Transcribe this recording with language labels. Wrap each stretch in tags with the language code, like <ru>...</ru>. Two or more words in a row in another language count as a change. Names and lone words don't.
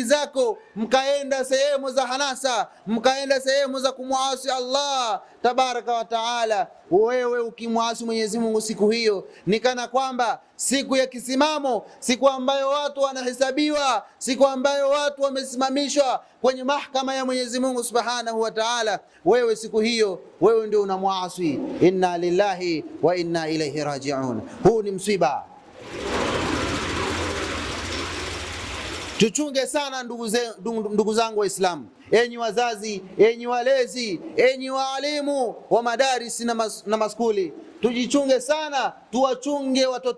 <sw>zako, mkaenda sehemu za hanasa, mkaenda sehemu za kumuasi Allah</sw> <ar>تبارك وتعالى,</ar> <sw>wewe ukimuasi Mwenyezi Mungu siku hiyo, ni kana kwamba siku ya kisimamo, siku ambayo watu wanahesabiwa, siku ambayo watu wamesimamishwa kwenye mahakama ya Mwenyezi Mungu</sw> <ar>سبحانه وتعالى,</ar> <sw>wewe siku hiyo wewe ndio unamuasi.</sw> <ar>إنا لله وإنا إليه راجعون.</ar> <sw>Huu ni msiba. Tuchunge sana ndugu zangu Waislamu, enyi wazazi, enyi walezi, enyi waalimu wa madaris na maskuli, tujichunge sana, tuwachunge watoto</sw>